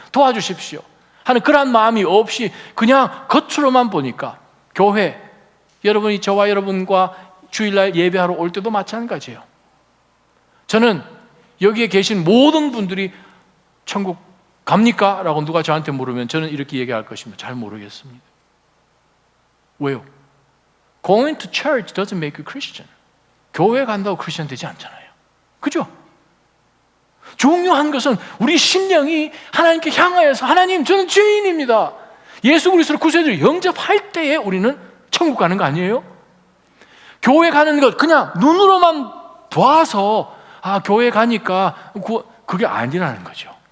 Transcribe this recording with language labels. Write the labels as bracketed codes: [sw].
[ko] 도와주십시오 하는 그러한 마음이 없이 그냥 겉으로만 보니까 교회, 여러분이 저와 여러분과 주일날 예배하러 올 때도 마찬가지예요. 저는 여기에 계신 모든 분들이 천국 갑니까? 라고 누가 저한테 물으면 저는 이렇게 얘기할 것입니다. 잘 모르겠습니다. 왜요? [en] Going to church doesn't make you Christian. [ko] 교회 간다고 크리스천 되지 않잖아요. 그죠? 중요한 것은 우리 심령이 하나님께 향하여서 하나님 저는 죄인입니다. 예수 그리스도를 구세주로 영접할 때에 우리는 천국 가는 거 아니에요? 교회 가는 것 그냥 눈으로만 봐서 교회 가니까 그게 아니라는 거죠.